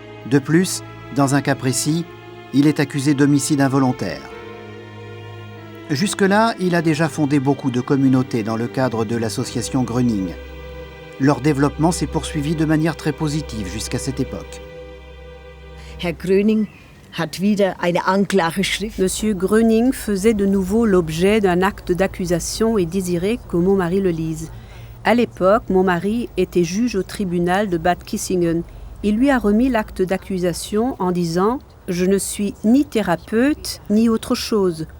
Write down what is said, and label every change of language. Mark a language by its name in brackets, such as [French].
[French] De plus, dans un cas précis, il est accusé d'homicide involontaire. Jusque-là, il a déjà fondé beaucoup de communautés dans le cadre de l'association Gröning. Leur développement s'est poursuivi de manière très positive jusqu'à cette époque. [German] Herr Gröning hat wieder eine Anklageschrift. [French] Monsieur Gröning faisait de nouveau l'objet d'un acte d'accusation et désirait que mon mari le lise. À l'époque, mon mari était juge au tribunal de Bad Kissingen. Il lui a remis l'acte d'accusation en disant « Je ne suis ni thérapeute ni autre chose.